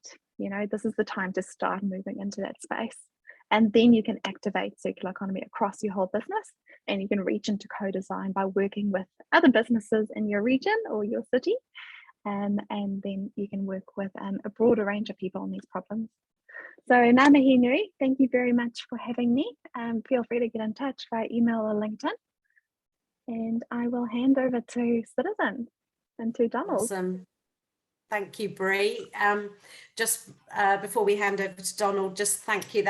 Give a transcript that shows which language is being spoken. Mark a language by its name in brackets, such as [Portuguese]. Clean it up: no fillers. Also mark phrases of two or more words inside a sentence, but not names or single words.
[English] You know, this is the time to start moving into that space. And then you can activate circular economy across your whole business, and you can reach into co-design by working with other businesses in your region or your city. And then you can work with a broader range of people on these problems. [Māori] So ngā mihi nui, [English] thank you very much for having me. Feel free to get in touch via email or LinkedIn. And I will hand over to Citizen and to Donald. Awesome. Thank you, Bree. Just before we hand over to Donald, just thank you.